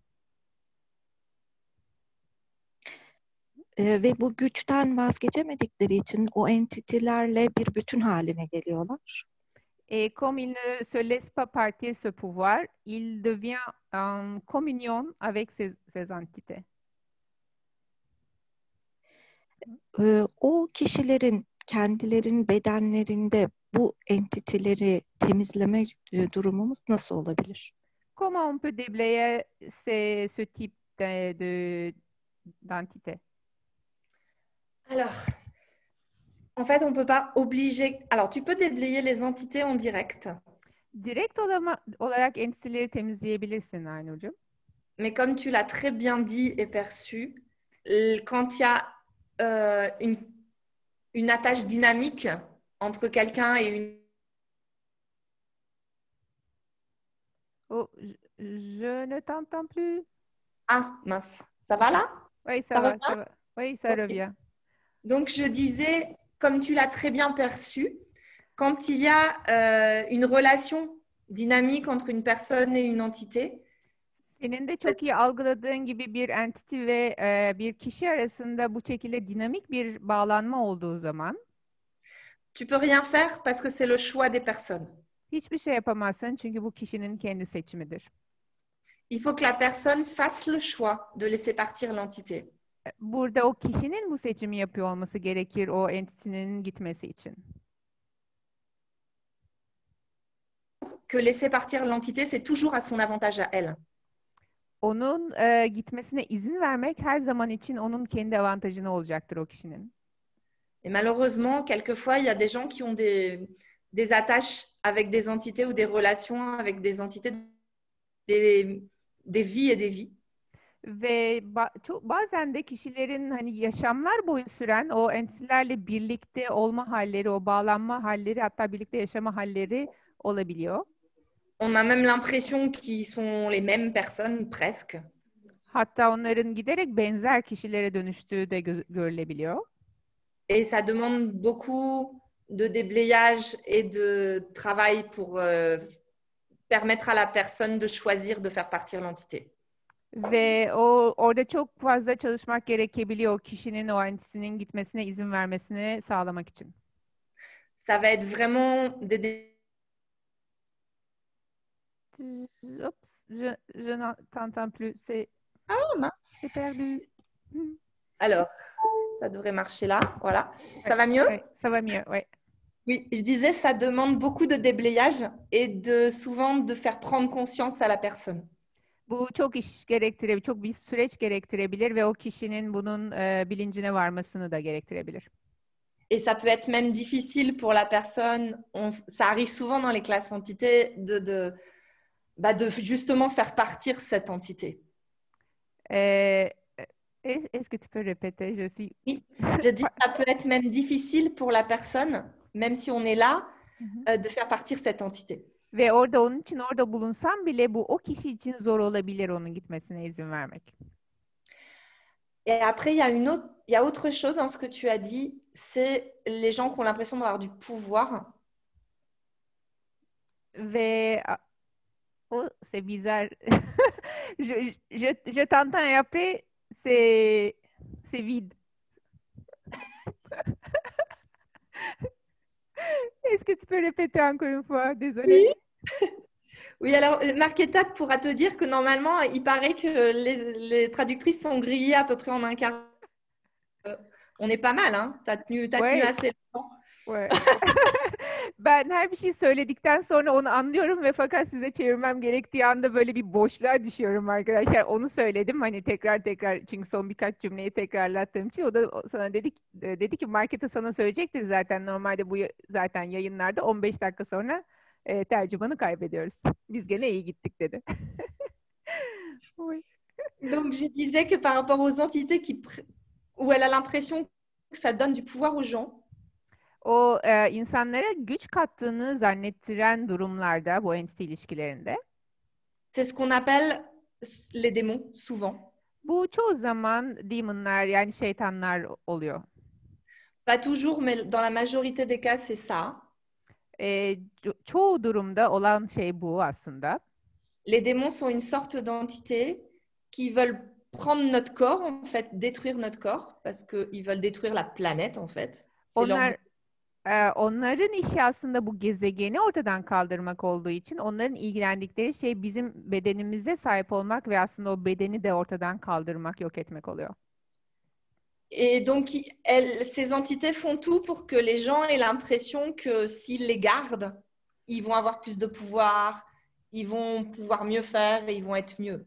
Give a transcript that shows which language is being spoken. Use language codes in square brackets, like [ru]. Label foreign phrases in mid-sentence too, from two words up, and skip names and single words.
[tr] Ve bu güçten vazgeçemedikleri için o entitelerle bir bütün haline geliyorlar. [fr] Et comme il ne se laisse pas partir ce pouvoir, il devient en communion avec ces entités. [tr] O kişilerin kendilerinin bedenlerinde bu entiteleri temizleme durumumuz nasıl olabilir? [fr] Comment on peut déblayer ce type d'entité? Alors, en fait, on ne peut pas obliger... Alors, tu peux déblayer les entités en direct. [tr] Direkt olarak entiteleri temizleyebilirsin Aynur'cum. [fr] Mais comme tu l'as très bien dit et perçu, quand il y a une attache dynamique entre quelqu'un et une... Oh, je ne t'entends plus. Ah, mince. Ça va là? Oui, Ça va, revient? ça va. Oui, ça Ok. revient. Donc, je disais, comme tu l'as très bien perçu, quand il y a une relation dynamique entre une personne et une entité, [tr] Senin de çok iyi algıladığın gibi bir entity ve bir kişi arasında bu şekilde dinamik bir bağlanma olduğu zaman [fr] tu peux rien faire parce que c'est le choix des personnes. [tr] hiçbir şey yapamazsın çünkü bu kişinin kendi seçimidir. [fr] Il faut que la personne fasse le choix de laisser partir l'entité. [tr] Burada o kişinin bu seçimi yapıyor olması gerekir o entity'nin gitmesi için. [fr] Que laisser partir l'entité, c'est toujours à son avantage à elle. [tr] Onun gitmesine izin vermek her zaman için onun kendi avantajına olacaktır o kişinin. [fr] Et malheureusement, quelquefois, il y a des gens qui ont des attaches avec des entités ou des relations avec des entités, des vies et des vies. [tr] Ve bazen de kişilerin hani yaşamlar boyu süren o entitelerle birlikte olma halleri, o bağlanma halleri, hatta birlikte yaşama halleri olabiliyor. [fr] On a même l'impression qu'ils sont les mêmes personnes presque. [tr] Hatta onların giderek benzer kişilere dönüştüğü de görülebiliyor. [fr] Et ça demande beaucoup de déblayage et de travail pour permettre à la personne de choisir de faire partir l'entité. [tr] Ve orada çok fazla çalışmak gerekebiliyor o kişinin o entitenin gitmesine izin vermesini sağlamak için. [fr] Ça va être vraiment des Oups, je n'entends plus. Ah mince. C'est perdu. Alors, ça devrait marcher là. Voilà. Ça va mieux? Ouais, ça va mieux, oui. Oui, je disais, ça demande beaucoup de déblayage et souvent de faire prendre conscience à la personne. [tr] Bu çok iş gerektirebilir, çok bir süreç gerektirebilir ve o kişinin bunun bilincine varmasını da gerektirebilir. [fr] Et ça peut être même difficile pour la personne. Ça arrive souvent dans les classes entités de justement faire partir cette entité. Est-ce que tu peux répéter? Je suis... Oui, je dis que ça peut être même difficile pour la personne, même si on est là, de faire partir cette entité. Ve onun için orada bulunsam bile bu o kişi için zor olabilir onun gitmesine izin vermek. Et après, il y a autre chose dans ce que tu as dit, c'est les gens qui ont l'impression d'avoir du pouvoir. Ve c'est bizarre. je t'entends et après, c'est vide. Est-ce que tu peux répéter encore une fois? Désolée. Oui. Oui, alors Marquetta pourra te dire que normalement, il paraît que les traductrices sont grillées à peu près en un quart. On est pas mal, hein? T'as tenu assez longtemps. Ouais. [tr] Ben her bir şey söyledikten sonra onu anlıyorum ve fakat size çevirmem gerektiği anda böyle bir boşluğa düşüyorum arkadaşlar. Onu söyledim hani tekrar çünkü son birkaç cümleyi tekrarlattığım için o da sana dedi ki Marketa sana söyleyecektir zaten normalde bu zaten yayınlarda 15 dakika sonra tercümanı kaybediyoruz. Biz gene iyi gittik dedi. [fr] Oui. Donc je disais que par rapport aux entités où elle a l'impression que ça donne du pouvoir aux gens. [tr] O insanlara güç kattığını zannettiren durumlarda bu entity ilişkilerinde. [fr] C'est ce qu'on appelle les démons souvent. [tr] Bu çoğu zaman demonlar yani şeytanlar oluyor. [fr] Pas toujours, mais dans la majorité des cas, c'est ça. [tr] Çoğu durumda olan şey bu aslında. [fr] Les démons sont une sorte d'entité qui veulent prendre notre corps, en fait, détruire notre corps, parce qu'ils veulent détruire la planète, en fait. [tr] Onların işi aslında bu gezegeni ortadan kaldırmak olduğu için onların ilgilendikleri şey bizim bedenimize sahip olmak ve aslında o bedeni de ortadan kaldırmak, yok etmek oluyor. [fr] Et donc, ces entités font tout pour que les gens aient l'impression que s'ils les gardent, ils vont avoir plus de pouvoir, ils vont pouvoir mieux faire et ils vont être mieux.